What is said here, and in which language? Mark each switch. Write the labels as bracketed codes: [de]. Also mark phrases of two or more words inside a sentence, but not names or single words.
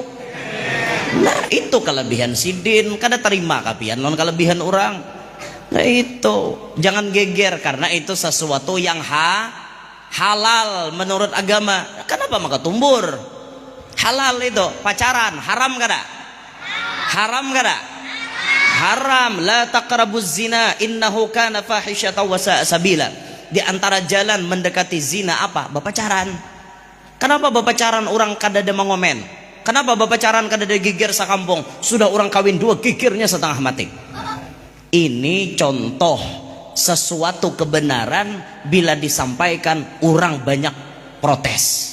[bjn] Nah itu kelebihan sidin, kada terima kapian non kelebihan orang. Nah itu jangan geger karena itu sesuatu yang halal menurut agama. Kenapa maka tumbur? Halal itu pacaran haram kada? Haram kada? Haram. [ar] لا تقربوا الزنا إنه كان فاحشة وساء سبيلا. [bjn] Di antara jalan mendekati zina apa? Berpacaran. Kenapa berpacaran orang kada ada mengomen? Kenapa berpacaran kada ada gigir sakampung? Sudah orang kawin dua gigirnya setengah mati. Ini contoh sesuatu kebenaran bila disampaikan orang banyak protes.